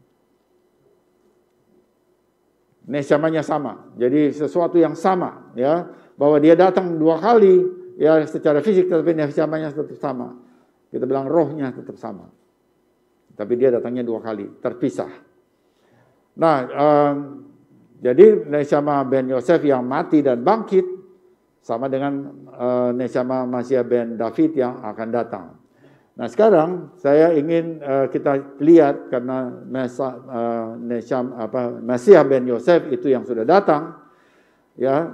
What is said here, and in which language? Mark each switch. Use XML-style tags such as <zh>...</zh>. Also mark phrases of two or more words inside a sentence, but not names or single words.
<id>Neshamanya sama. Jadi sesuatu yang sama, ya, bahwa dia datang 2 kali, ya secara fisik, tapi neshamanya tetap sama. Kita bilang rohnya tetap sama. Tapi dia datangnya 2 kali, terpisah. Nah, jadi neshama ben Yosef yang mati dan bangkit sama dengan neshama Masiah ben David yang akan datang. Nah, sekarang saya ingin kita lihat karena Masiah ben Yosef itu yang sudah datang, ya.</id>